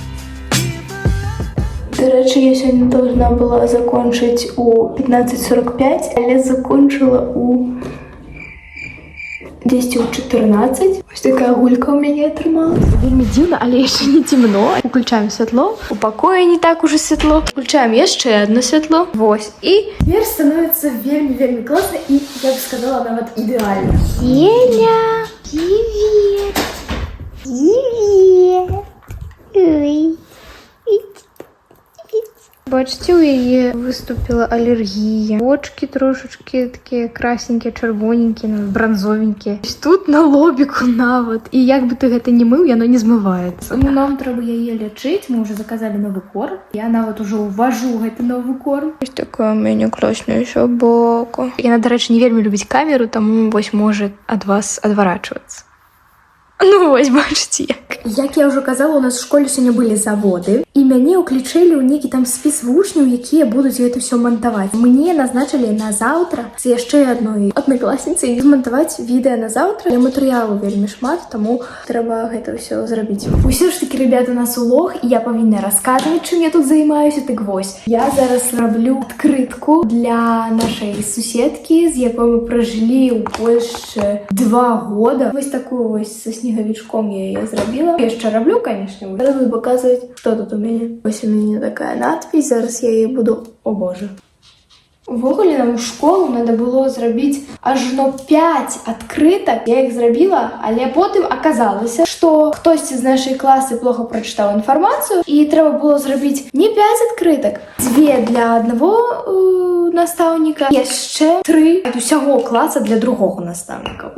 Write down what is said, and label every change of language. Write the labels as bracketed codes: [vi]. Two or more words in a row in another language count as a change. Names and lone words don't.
[be] Дарэчы, я сёння [ru] должна была [be] закончыць у 15:45, але закончыла у 10:14. Ось такая гулька у мяне атрымалась. Вельмі дзіўна, але яшчэ не цемно. Уключаем святло. У пакоі не [ru] так уже светло. Включаем [be] яшчэ одно святло. Вось. [ru] І теперь становится вельмі классно и, я бы сказала, нават идеально. Еля! Привет! Привет! [be] Ой! Бачите, у яе выступила аллергия. [ru] Очки трошечки такие красненькие, [be] чырвоненькие, бронзовенькие. Тут на лобику нават. И як бы ты гэта не мыў, яно не змываецца. Ну, нам трэба яе лячыць. [ru] Мы уже заказали новый корм. [be] Я нават уже увожу гэты новый корм. [ru] Есть такая у меня классная собака. [be] Яна, дарэчы, не вельмі любіць камеру, таму вось можа ад вас адварачвацца. Ну вось, бачыце як. Як я ўжо казала, у нас в школе сёння былі заводы, і мяне ўключылі ў нейкі там спіс вучняў, якія будуць гэта ўсё мантаваць. Мне назначылі на заўтра з яшчэ адной аднакласніцай змантаваць відэа на заўтра. Я матэрыялу вельмі шмат, таму трэба гэта ўсё зрабіць. Усё ж такі, ребята, у нас улог, і я павінна расказваць, чым я тут займаюся. Так вось, я зараз раблю адкрытку для нашай суседкі, з якой мы пражылі ў Польшчы 2 года. Вось такую вось са снегавічком я яе зрабіла. Я яшчэ раблю, конечно. [ru] Зараз буду показывать, что тут у меня. Ось у меня такая надпись. [uk] Зараз я її буду... О боже. [be] Увогуле нам у школу надо было зрабіць ажно 5 адкрытак. Я іх зрабіла, але потым аказалася, што хтосьці з нашай класы плохо прачытаў інфармацыю, і трэба было зрабіць не 5 адкрытак, 2 для аднаго настаўніка, яшчэ 3 ад усяго класа для другога настаўніка.